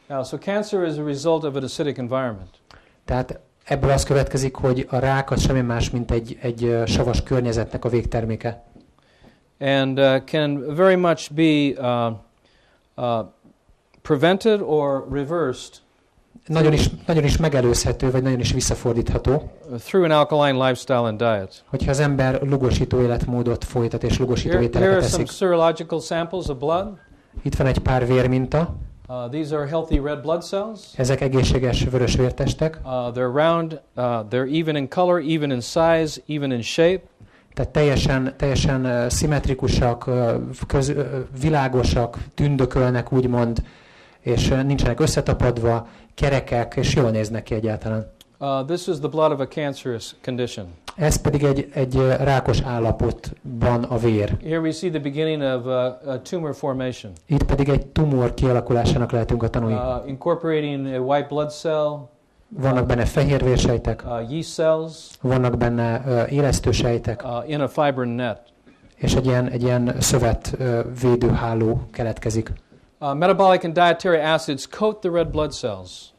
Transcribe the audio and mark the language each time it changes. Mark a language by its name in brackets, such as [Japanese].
[English] So cancer is a result of an acidic environment. [Hungarian] Tehát ebből az következik, hogy a rák az semmi más, mint egy savas környezetnek a végterméke. [English] And can very much be prevented or reversed. [Hungarian] Nagyon is megelőzhető, vagy nagyon is visszafordítható. [English] Through an alkaline lifestyle and diet. [Hungarian] Hogyha az ember lugosító életmódot folytat és lugosító ételeket eszik. [English] Here are some serological samples of blood. [Hungarian] Itt van egy pár vérminta. [English] These are healthy red blood cells. [Hungarian] Ezek egészséges vörös vértestek. [English] They're round, they're even in color, even in size, even in shape. [Hungarian] Tehát teljesen szimmetrikusak, világosak, tündökölnek úgymond, és nincsenek összetapadva, kerekek, és jól néznek ki egyáltalán. [English] This is the blood of a cancerous condition. [Hungarian] Ez pedig egy rákos állapotban a vér. [English] Here we see the beginning of a tumor formation. [Hungarian] Itt pedig egy tumor kialakulásának lehetünk a tanúi. [English] Incorporating a white blood cell. [Hungarian] Vannak benne fehérvérsejtek. [English] Yeast cells. [Hungarian] Vannak benne élesztősejtek. [English] In a fibrin net. [Hungarian] És egy ilyen szövet védőháló keletkezik. [English] Metabolic and dietary acids coat the red blood cells.